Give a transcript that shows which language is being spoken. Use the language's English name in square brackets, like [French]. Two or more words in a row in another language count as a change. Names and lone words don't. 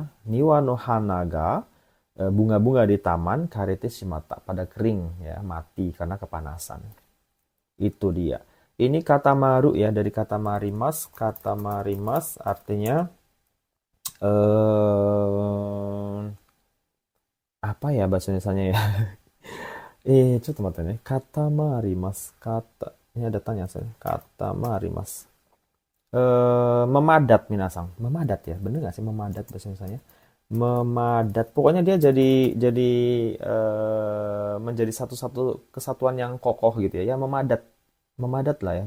[Japanese] 庭の花が, [Indonesian] bunga-bunga di taman, [Japanese] 枯れてしまった, [Indonesian] pada kering ya, mati karena kepanasan. Itu dia. Ini kata maru ya, dari kata marimas. Kata marimas artinya eh apa ya bahasa Indonesianya ya? [Japanese] ちょっと待ってね。固まります。 [Indonesian] ini ada tanya saya. Kata marimas. Memadat minasang. Memadat ya. Bener nggak sih memadat bahasa Indonesia? Memadat. Pokoknya dia jadi menjadi satu-satu kesatuan yang kokoh gitu ya. Ya memadat. Memadat lah ya.